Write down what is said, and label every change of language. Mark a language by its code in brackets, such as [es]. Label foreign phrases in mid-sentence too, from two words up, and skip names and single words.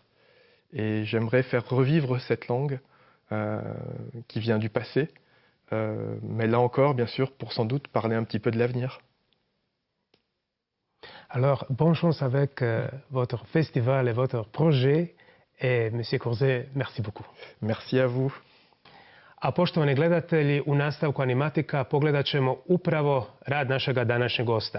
[fr] Et j'aimerais faire revivre cette langue qui vient du passé, mais là encore, bien sûr, pour sans doute parler un petit peu de l'avenir. Alors, bonne chance avec votre festival et votre projet. Et Monsieur Corze, merci beaucoup. Merci à vous. [hr] A poštovani gledatelji, u nastavku Animatika pogledat ćemo upravo rad našega današnjeg gosta.